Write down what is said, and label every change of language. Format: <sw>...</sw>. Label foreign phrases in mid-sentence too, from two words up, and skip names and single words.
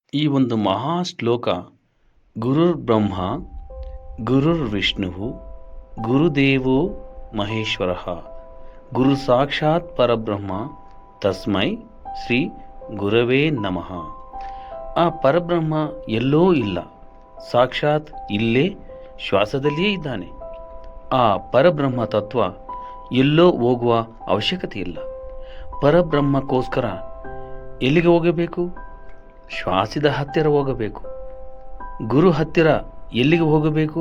<kn>ಈ ಒಂದು ಮಹಾ ಶ್ಲೋಕ</kn> <sa>ಗುರುರ್ ಬ್ರಹ್ಮ ಗುರುರ್ ವಿಷ್ಣು ಗುರುದೇವೋ ಮಹೇಶ್ವರ ಗುರು ಸಾಕ್ಷಾತ್ ಪರಬ್ರಹ್ಮ ತಸ್ಮೈ ಶ್ರೀ ಗುರವೇ ನಮಃ.</sa> <kn>ಆ ಪರಬ್ರಹ್ಮ ಎಲ್ಲೋ ಇಲ್ಲ, ಸಾಕ್ಷಾತ್ ಇಲ್ಲೇ ಶ್ವಾಸದಲ್ಲಿಯೇ ಇದ್ದಾನೆ. ಆ ಪರಬ್ರಹ್ಮ ತತ್ವ ಎಲ್ಲೋ ಹೋಗುವ ಅವಶ್ಯಕತೆ ಇಲ್ಲ. ಪರಬ್ರಹ್ಮಕ್ಕೋಸ್ಕರ ಎಲ್ಲಿಗೆ ಹೋಗಬೇಕು? ಶ್ವಾಸದ ಹತ್ತಿರ ಹೋಗಬೇಕು. ಗುರು ಹತ್ತಿರ ಎಲ್ಲಿಗೆ ಹೋಗಬೇಕು?</kn>